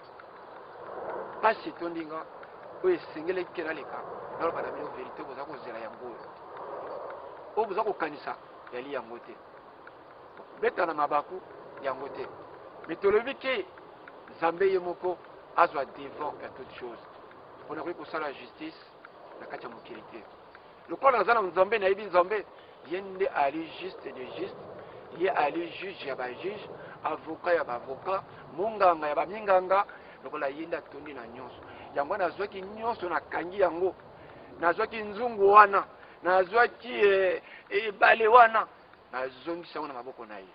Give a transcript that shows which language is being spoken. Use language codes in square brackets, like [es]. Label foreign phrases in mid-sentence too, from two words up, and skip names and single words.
[ln] Pasi tondinga oyo esengeleki naleka naloba na bino [fr] verité [ln] boza kozela yango oyo. Oyo boza kokanisa yali yango te. Beta na mabaku yango te. Mais tolobi ke Nzambe ye moko azwa [fr] devant ya toute chose. On a [ln] koki kosala justice na kati ya mokili te. Lokola aza na Nzambe nayebi Nzambe ye nde ali [fr] juste de juste, [ln] ye ali juge ya bajuge, avocat ya baavocat, munganga ya baminganga, lokola ye nde atondi na nyonso. Yango nazwaki nyonso nakangi yango, nazwaki nzungu wana, nazwaki ebale wana, nazongisa yango na maboko na ye.